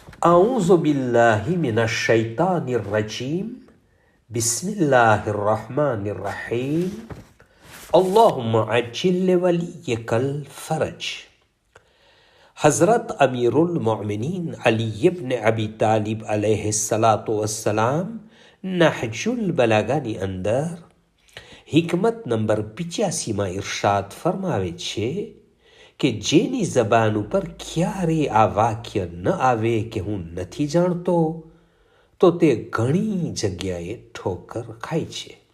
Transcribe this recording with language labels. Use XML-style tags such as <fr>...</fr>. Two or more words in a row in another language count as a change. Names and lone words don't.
<ar>أعوذ بالله من الشيطان الرجيم بسم الله الرحمن الرحيم اللهم عجل لوليك الفرج.</ar> <gu>हज़रत अमीरुल मोमिनीन अली इब्न अबी तालिब</gu> <ar>عليه الصلاة والسلام</ar> <gu>नहजुल बलागाની અંદર હિકમત નંબર 85માં ઇરશાદ ફરમાવે છે કે જેની જબાન ઉપર ક્યારે આ વાક્ય ન આવે કે હું નથી જાણતો તો તે ઘણી જગ્યાએ ઠોકર ખાય છે.</gu>